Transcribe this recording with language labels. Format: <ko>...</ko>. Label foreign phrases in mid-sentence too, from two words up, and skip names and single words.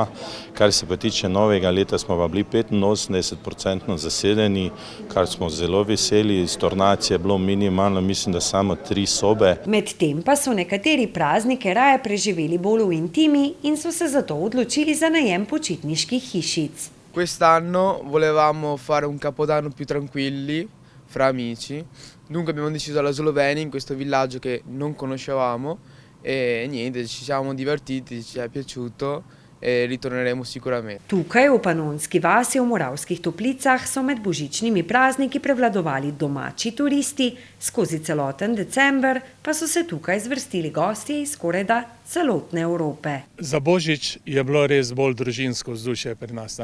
<sl>Kar se pa tiče novega leta, smo pa bili 85% zasedeni, kar smo zelo veseli. Stornacije je bilo minimalno, mislim, da samo 3 sobe. Medtem pa so nekateri praznike raje preživeli bolj v intimi in so se zato odločili za najem počitniških hišic.</sl> <it>Quest'anno volevamo fare un capodanno più tranquilli, fra amici. Dunque abbiamo deciso alla Slovenia, in questo villaggio che non conoscevamo, e niente, ci siamo divertiti, ci è piaciuto. Ritorneremo sicuramente.</it> <sl>Tukaj v Panonski vasi v Moravskih Toplicah so med božičnimi prazniki prevladovali domači turisti, skozi celoten december pa so se tukaj zvrstili gostje iz skorajda celotne Evrope. Za božič je bilo res bolj družinsko vzdušje pri nas.</sl>